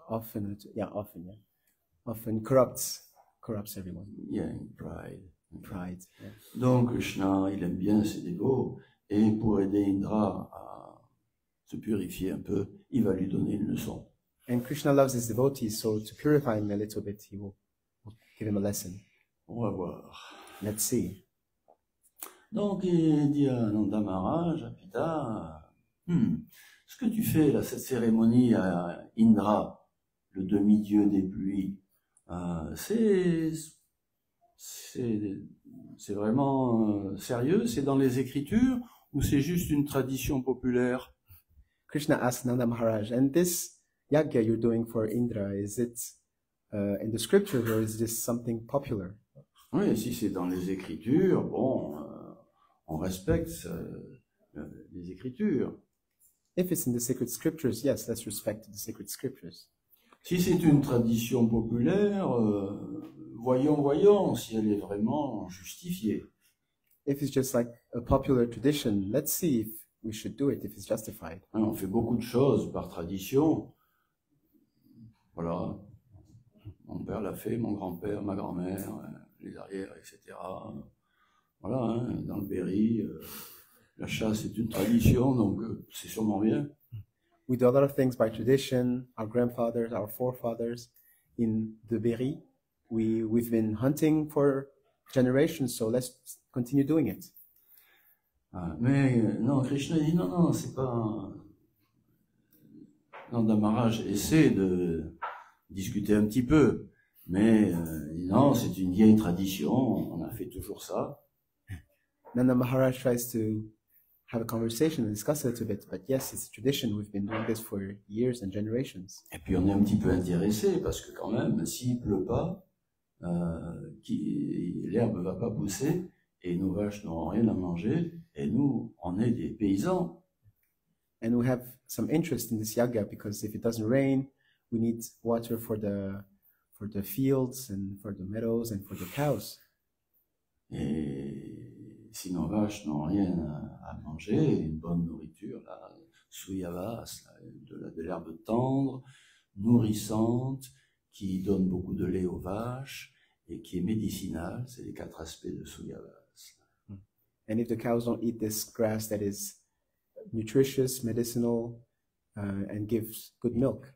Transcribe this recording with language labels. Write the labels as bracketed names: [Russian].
[English] often corrupts everyone. Yeah, pride. Pride. Yeah. [French] Donc Krishna, il aime bien ses dévots, et pour aider Indra à se purifier un peu, il va lui donner une leçon. [English] And Krishna loves his devotees, so to purify him a little bit, he will give him a lesson. [French] On va voir. [English] Let's see. [French] Donc il dit à Nanda Maharaj, à Pita, ce que tu fais là, cette cérémonie à Indra, le demi-dieu des pluies, c'est vraiment sérieux, c'est dans les Écritures ou c'est juste une tradition populaire? [English] Krishna asked Nanda Maharaj, and this yagya you're doing for Indra, is it in the scriptures or is this something popular? [French] Oui, si c'est dans les Écritures, bon, on respecte les Écritures. [English] If it's in the sacred scriptures, yes, let's respect the sacred scriptures. [French] Si c'est une tradition populaire, voyons si elle est vraiment justifiée. [English] If it's just like a popular tradition, let's see if we should do it, if it's justified. [French] On fait beaucoup de choses par tradition. Voilà. Mon père l'a fait, mon grand-père, ma grand-mère, les arrières, etc. Voilà, hein, dans le Berry, la chasse est une tradition, donc c'est sûrement bien. [English] We do a lot of things by tradition. Our grandfathers, our forefathers, in the Berry, we've been hunting for generations, so let's continue doing it. [French] Mais non, Krishna dit non, c'est pas. Nanda Maharaj essaie de discuter un petit peu, mais non, c'est une vieille tradition, on a fait toujours ça. [English] Nanda Maharaj tries to have a conversation and discuss a little bit, but yes, it's a tradition. We've been doing this for years and generations. [French] Et puis on est un petit peu intéressé parce que quand même, s'il pleut pas, l'herbe va pas pousser et nos vaches n'auront rien à manger et nous, on est des paysans. [English] And we have some interest in this yagya because if it doesn't rain, we need water for the fields and for the meadows and for the cows. [French] Et si nos vaches n'ont rien à manger, une bonne nourriture, là, souyavas, de l'herbe tendre, nourrissante, qui donne beaucoup de lait aux vaches et qui est médicinale, c'est les 4 aspects de souyavas. [English] And if the cows don't eat this grass that is nutritious, medicinal, and gives good milk.